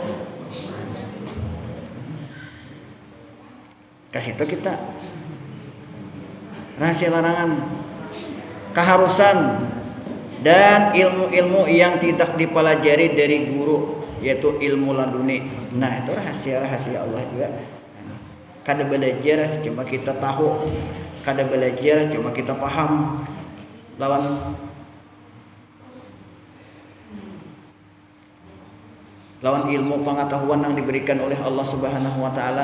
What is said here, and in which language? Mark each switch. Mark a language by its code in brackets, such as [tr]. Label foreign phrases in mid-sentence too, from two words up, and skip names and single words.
[id] Kasih itu kita rahasia larangan, keharusan, dan ilmu-ilmu yang tidak dipelajari dari guru, yaitu ilmu laduni. Nah, itu rahasia-rahasia Allah juga. Kada belajar cuma kita tahu, kada belajar cuma kita paham. Lawan ilmu pengetahuan yang diberikan oleh Allah [ar] Subhanahu wa taala.